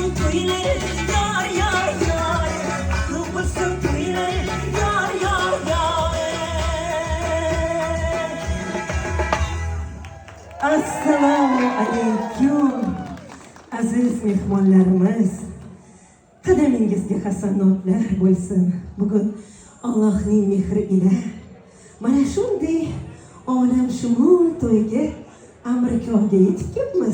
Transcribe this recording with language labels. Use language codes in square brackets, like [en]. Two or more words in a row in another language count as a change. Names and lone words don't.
[tr] tüyleri yar yar yar. Kıvırsın tüyleri yar yar yar. [uz] Assalomu alaykum aziz mehmonlarimiz. Qadamingizga hasanotlar bo'lsin. Bugun Allohning mehri ila mana shunday olamshumul to'yga Amerikaga yetib kelamiz.